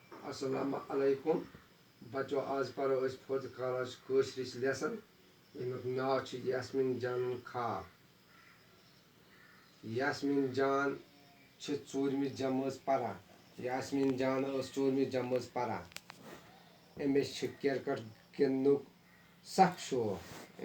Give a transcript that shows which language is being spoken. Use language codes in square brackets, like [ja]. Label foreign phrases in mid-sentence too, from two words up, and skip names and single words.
[ar] السلام عليكم [ks] बच्चों आज पढ़ो [en] fourth class [ks] कशरिच लेसन यमुक नाव यास्मीन जान खाब। यास्मीन जान चूरमी जमज परान। यास्मीन जान चूरमी जमज परान। अमिस क्रिकेट गिंदनुक सख शौक।